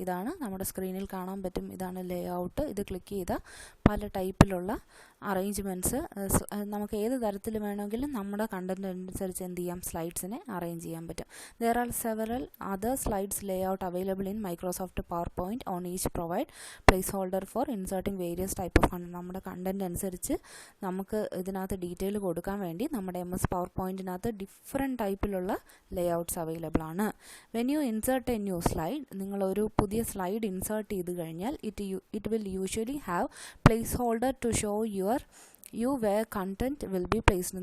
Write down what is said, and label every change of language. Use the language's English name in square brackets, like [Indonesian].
[Malayalam] ഇതാണ് നമ്മുടെ സ്ക്രീനിൽ കാണാൻ പറ്റും, ഇതാണ് ലേ ഔട്ട്. ഇത് ക്ലിക്ക് ചെയ്താൽ പല ടൈപ്പിലുള്ള അറേഞ്ച്മെൻറ്റ്സ് നമുക്ക് ഏത് തരത്തിൽ വേണമെങ്കിലും നമ്മുടെ കണ്ടൻറ്റ് അനുസരിച്ച് എന്ത് ചെയ്യാം, സ്ലൈഡ്സിനെ അറേഞ്ച് ചെയ്യാൻ പറ്റും. [English] There are several other slides layout available in Microsoft PowerPoint. On each provide placeholder for inserting various type of content. [Malayalam] നമ്മുടെ കണ്ടൻറ്റ് അനുസരിച്ച് നമുക്ക് ഇതിനകത്ത് ഡീറ്റെയിൽ കൊടുക്കാൻ വേണ്ടി നമ്മുടെ MS PowerPointനകത്ത് ഡിഫറെൻറ്റ് ടൈപ്പിലുള്ള ലേ ഔട്ട്സ് അവൈലബിൾ ആണ്. [English] when you insert a new slide, [Malayalam] നിങ്ങളൊരു പുതിയ സ്ലൈഡ് ഇൻസേർട്ട് ചെയ്ത് കഴിഞ്ഞാൽ [English] It will usually have placeholder to show you where content will be placed.